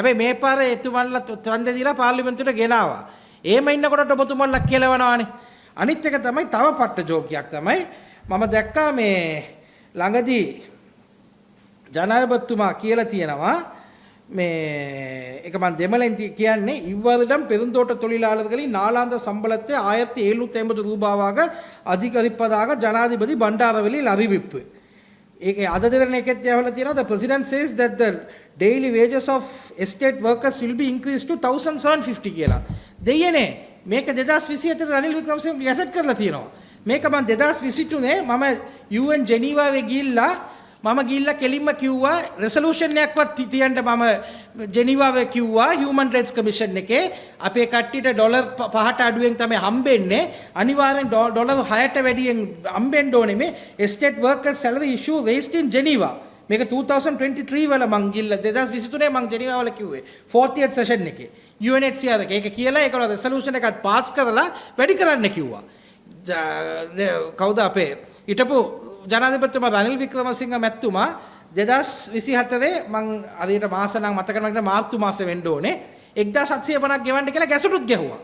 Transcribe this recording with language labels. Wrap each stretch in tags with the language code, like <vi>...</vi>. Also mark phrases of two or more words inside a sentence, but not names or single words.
<si>හැබැයි මේ පාරේ එතුමන්ලා ඡන්දය දීලා පාර්ලිමේන්තුවට ගෙනාවා. එහෙම ඉන්නකොට ඔබතුමන්ලා කියලවනවානේ. අනිත් එක තමයි තව පට්ට ජෝකියක් තමයි මම දැක්කා මේ ළඟදී ජනාධිපතිතුමා කියලා තියෙනවා මේ ඒක මම දෙමළෙන් කියන්නේ</si> <ta>இவ்வாறுதான் பெருந்தோட்ட தொழிலாளர்களின் நாளாந்த சம்பளத்தை 1750 ரூபாவாக அதிகரிப்பதாக ஜனாதிபதி பண்டாரவலில் அறிவிப்பு.</ta> <si>ඒක අද දෙන එකෙත් යවලා තියෙනවා</si> <en>the president says that the daily wages of estate workers will be increased to 1750</en> <si>කියලා. දෙයනේ මේක 2027 රනිල් වික්‍රමසිංහ ගැසට් කරලා තියෙනවා. මේක මම 2023 මම UN ජෙනීවාවේ ගිහිල්ලා කෙලින්ම කිව්වා රෙසලූෂන් එකක්වත් තියන්න මම ජෙනීවාවේ කිව්වා</si> <en>Human Rights Commission</en> <si>එකේ අපේ කට්ටියට ඩොලර් 5ට අඩුවෙන් තමයි හම්බෙන්නේ අනිවාර්යෙන් ඩොලර් 6ට වැඩියෙන් හම්බෙන්න ඕනේ මේ</si> <en>estate workers salary issue raised in Geneva</en> <si>මේක 2023 වල මං ගිල්ලා 2023 මං ජෙනීවා වල කිව්වේ</si> <en>40th session</en> <si>එකේ UNHCR එක ඒක කියලා ඒකවල රෙසලූෂන් එකක් පාස් කරලා වැඩි කරන්න කිව්වා කවුද අපේ හිටපු ජනාධිපතිතුමා රනිල් වික්‍රමසිංහ මැතිතුමා 2024 මං අදට මාස නම් මතක නැහැ මාර්තු මාසෙ වෙන්න ඕනේ 1750ක් ගෙවන්න කියලා ගැසටුත් ගැහුවා.</si>